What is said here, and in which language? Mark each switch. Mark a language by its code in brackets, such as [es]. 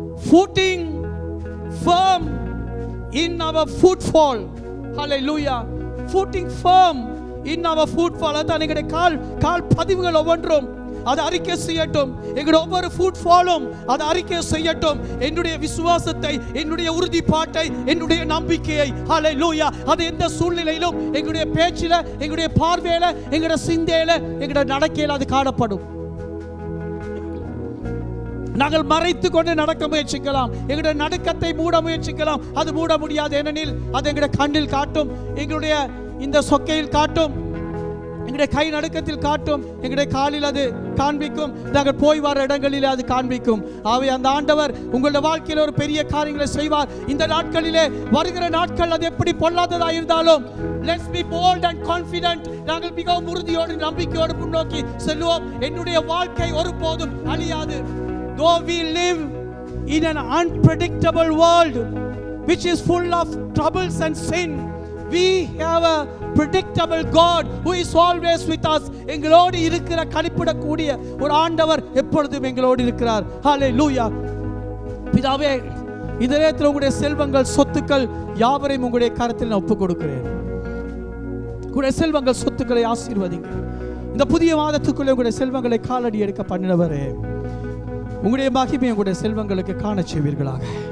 [en] footing firm in our footfall. Hallelujah. footing firm in our footfall. [ta] அதான் எங்களுடைய கால் பதிவுகள் ஒவ்வொன்றும் அது அறிக்கை செய்யட்டும். எங்களுடைய ஒவ்வொரு ஃபுட்ஃபாலும் அது அறிக்கை செய்யட்டும். என்னுடைய விசுவாசத்தை, என்னுடைய உறுதிப்பாட்டை, என்னுடைய நம்பிக்கையை. ஹல்லேலூயா. அது எந்த சூழ்நிலையிலும் எங்களுடைய பேச்சில, எங்களுடைய பார்வையில, எங்களுடைய சிந்தையில, எங்களுடைய நடக்கையில அது காணப்படும். நாங்கள் மறைத்து கொண்டு நடக்க முயற்சிக்கலாம், எங்களுடைய நடுக்கத்தை மூட முயற்சிக்கலாம், அது மூட முடியாது. ஏனெனில் அது எங்களுடைய கண்ணில் காட்டும், எங்களுடைய இந்த சொக்கையில் காட்டும், எங்களுடைய கை நடுக்கத்தில் காட்டும், எங்களுடைய காலில் அது காண்பிக்கும், நாங்கள் போய் வர இடங்களில் அது காண்பிக்கும். ஆகவே அந்த ஆண்டவர் உங்களுடைய வாழ்க்கையில் ஒரு பெரிய காரியங்களை செய்வார். இந்த நாட்களிலே, வருகிற நாட்கள் அது எப்படி பொல்லாததாக இருந்தாலும், [en] let's be bold and confident. [ta] நாங்கள் மிகவும் உறுதியோடு நம்பிக்கையோடு முன்னோக்கி செல்வோம். என்னுடைய வாழ்க்கை ஒருபோதும் அழியாது. [en] Though we live in an unpredictable world which is full of troubles and sin, we have a predictable God who is always with us. [ta] எங்களோடு இருக்கிற, கழிப்பிடக்கூடிய ஒரு ஆண்டவர் எப்பொழுதும் எங்களோடு இருக்கிறார். ஹல்லேலூயா. பிதாவே, இந்த நேரத்தில் உங்களுடைய செல்வங்கள், சொத்துக்கள் யாவரையும் உங்களுடைய கரத்தில் நான் ஒப்புக் கொடுக்கிறேன். உங்களுடைய செல்வங்கள், சொத்துக்களை ஆசீர்வதிங்க. இந்த புதிய மாதத்துக்குள்ளே உங்களுடைய செல்வங்களை காலடி எடுக்க பண்ணினவரே, உங்களுடைய மகிமை உங்களுடைய செல்வங்களுக்கு காண செய்வீர்களாக.